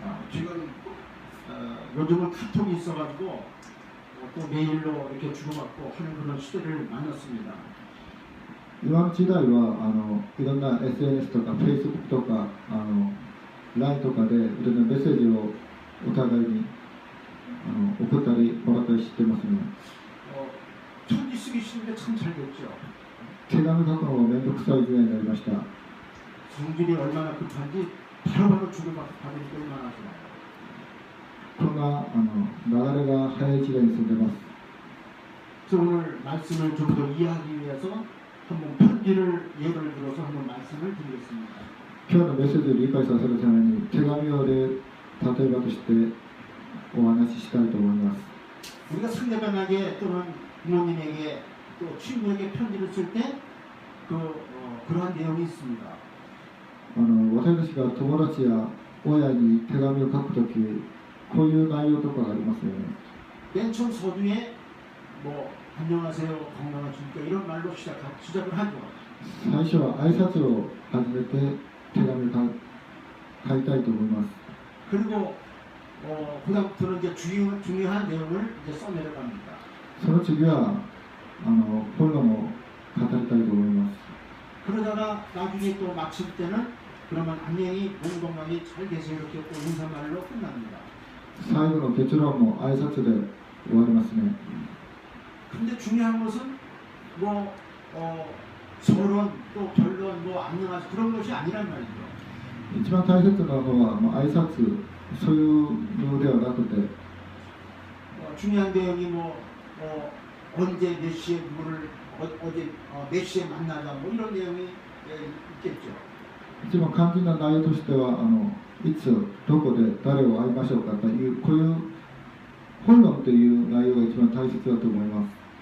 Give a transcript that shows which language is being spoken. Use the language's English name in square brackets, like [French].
[Korean] 지금 요즘은 카톡이 있어가지고 또 메일로 이렇게 주고받고 하는 그런 시대를 만났습니다. [Japanese] 今の時代はいろんな SNS とか Facebook とかLINE とかでいろんなメッセージをお互いに送ったりもらったりしてますね。 [Korean] 편지 쓰기 싫은데 참 잘 됐죠. [Japanese] 手紙書くのが面倒くさい時代になりました。 [Korean] 성질이 얼마나 급한지 바로바로 주고받고 받으니까 얼마나 좋아요. [Japanese] これが流れが早い時代に住んでます。 [Korean] 그래서 오늘 말씀을 좀 더 이해하기 위해서 한번 편지를 예를 들어서 한번 말씀을 드리겠습니다. [Japanese] 今日のメッセージを理解させるために手紙を例えばとしてお話ししたいと思います。 [Korean] 우리가 상대방에게 또는 부모님에게 또 친구에게 편지를 쓸 때 그러한 내용이 있습니다. [Japanese] 私たちが友達や親に手紙を書くとき、こういう内容とかがありますよね。 [Korean] 맨 처음 서두에 뭐 안녕하세요, 건강하십니까 이런 말로 시작을 하죠. [Japanese] 最初は挨拶を始めて手紙を書いたいと思います。 [Korean] 그리고 그다음부터는 이제 중요한 내용을 이제 써내려갑니다. [Japanese] その次は本論を語りたいと思います。 [Korean] 그러다가 나중에 또 마칠 때는 그러면 안녕히 몸 건강히 잘 계세요 이렇게 또 인사말로 끝납니다. [Japanese] 最後の結論も挨拶で終わりますね。 [Korean] 근데 중요한 것은 뭐 서론 또 결론 뭐 안녕하세요 그런 것이 아니란 말이죠. [Japanese] 一番大切なのは挨拶、そういうのではなくて、 [Korean] 중요한 내용이 언제 몇 시에 누구를 어제 몇 시에 만나자 뭐 이런 내용이 있겠죠. [Japanese] 一番肝心な内容としてはいつどこで誰を会いましょうかというこういう本論という内容が一番大切だと思います。